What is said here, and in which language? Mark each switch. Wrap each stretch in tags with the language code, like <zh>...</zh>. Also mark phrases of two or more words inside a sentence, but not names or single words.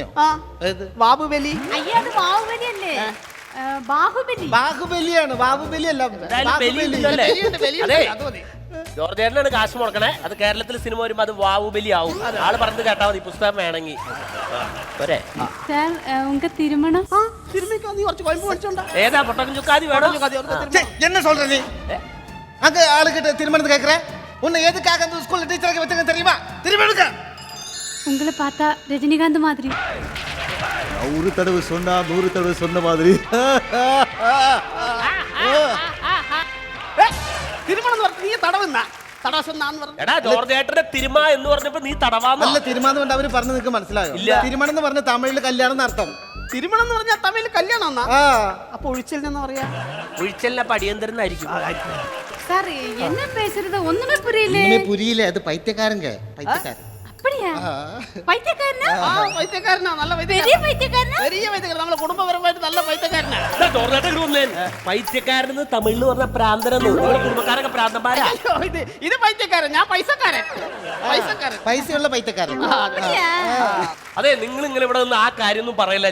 <ml>വാബുബലി. അയ്യോ, അത് ബാഹുബലിയല്ലേ? ബാഹുബലിയാണ്. ബാഹുബലിയല്ല, ജോർജേട്ടനാണ് കാശ് മുടക്കണേ. അത് കേരളത്തിൽ സിനിമ വരുമ്പോ അത് ബാഹുബലി ആവും. ആള് പറഞ്ഞത് കേട്ടാ മതി, പുസ്തകം വേണമെങ്കിൽ.</ml> <ta>சார் உங்க திருமணம்</ta> <ml>തിരുമ്മിക്കോ, നീ കുറച്ച് കൊയമ്പ് മേടിച്ചോണ്ടാ. ഏതാ പൊട്ടൻ ചുക്കാതി വേണം?</ml> <ta>என்ன சொல்ற நீ அங்க ஆளுகிட்ட திருமணத்து கேக்குற உன்னை எதுக்காக அந்த ஸ்கூல்ல டீச்சருக்கு வச்சுங்க தெரியுமா திரும்ப எடுக்க உங்களை பார்த்தா ரஜினிகாந்த் மாதிரி. ஒரு தடவை சொன்னா 100 தடவை சொன்ன மாதிரி</ta> <ml>തിരുമണം എന്ന് പറഞ്ഞ നീ തടവുന്ന തടവശൊന്നാന്ന് പറഞ്ഞു. എടാ ജോർജ് ഏട്ടന്റെ തിരുമ എന്ന് പറഞ്ഞപ്പോ നീ തടവാന്ന്. അല്ല തിരുമാനം കൊണ്ട് അവര് പറഞ്ഞു നിനക്ക് മനസ്സിലായോ? ഇല്ല. തിരുമണം എന്ന് പറഞ്ഞ തമിഴിൽ കല്യാണം എന്നർത്ഥം. തിരുമണം എന്ന് പറഞ്ഞാൽ തമിഴിൽ കല്യാണം എന്നാ. ആ അപ്പൊ ഒഴിച്ചിൽ എന്ന് പറയാ. ഒഴിച്ചലിനെ പടിയന്തരുന്നായിരിക്കും.</ml> <ta>சார் என்ன பேசுறது ஒண்ணுமே புரியல. ஒன்னுமே புரியில்ல</ta> <ml>അത് പൈത്യക്കാരങ്ക പൈത്യക്കാരൻ</ml> <ta>அப்படியா? பைத்தியக்காரனா?</ta> <ml>ആ പൈത്യക്കാരനാ, നല്ല</ml> <ta>பெரிய പൈത്യക്കാരനാ?</ta> <ml>വലിയ പൈത്യക്കാരൻ, നമ്മളെ കുടുംബപരമായിട്ട് നല്ല പൈത്യക്കാരനാ. ജോർജ് ഏട്ടൻ ഇങ്ങട് വന്നേ. പൈത്യക്കാരനെന്ന് തമിഴിൽ പറഞ്ഞ പ്രാന്തരെന്ന്. നിങ്ങളുടെ കുടുംബക്കാരൊക്കെ പ്രാന്തന്മാരാ. അയ്യോ, ഇത് പൈത്യക്കാരൻ, ഞാൻ പൈസക്കാരൻ. പൈസക്കാരൻ. പൈസയുള്ള പൈത്യക്കാരൻ. അതെ, നിങ്ങൾ ഇങ്ങനെ ഇവിടെ നിന്ന് ആ കാര്യം ഒന്നും പറയില്ല.</ml>